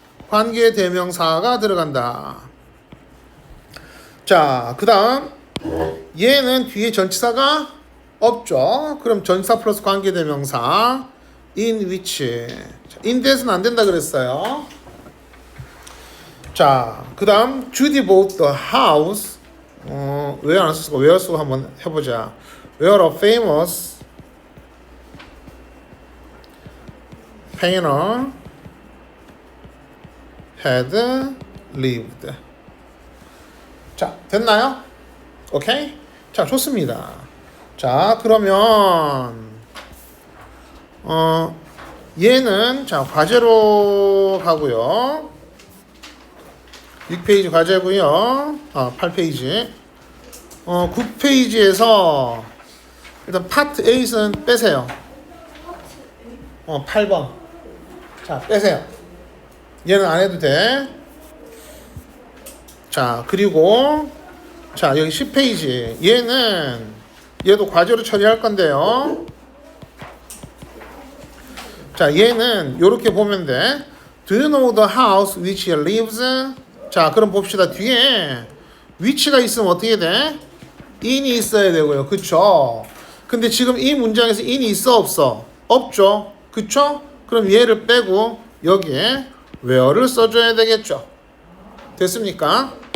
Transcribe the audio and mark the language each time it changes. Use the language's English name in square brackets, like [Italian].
[Korean] 관계 대명사가 들어간다. 자, 그 다음 얘는 뒤에 전치사가 없죠. 그럼 전치사 플러스 관계 대명사 [English] in which. [Korean] in that은 안 된다 그랬어요. 자, 그 다음 [English] Judy bought the house. [Korean] 왜 안 썼을까? where 쓰고 한번 해보자. [English] where a famous painter had lived. [Korean] 자, 됐나요? 오케이? 자, 좋습니다. 자, 그러면 얘는 자, 과제로 가고요. 6페이지 과제고요. 8페이지. 9페이지에서 일단 파트 8은 빼세요. 8번. 자, 빼세요. 얘는 안 해도 돼. 자, 그리고 자, 여기 10페이지. 얘도 과제로 처리할 건데요. 자, 얘는 요렇게 보면 돼. [English] Do you know the house which he lives? [Korean] 자, 그럼 봅시다. 뒤에 which가 있으면 어떻게 돼? in이 있어야 되고요. 그쵸? 근데 지금 이 문장에서 in이 있어 없어? 없죠. 그쵸? 그럼 얘를 빼고 여기에 where를 써줘야 되겠죠. 됐습니까?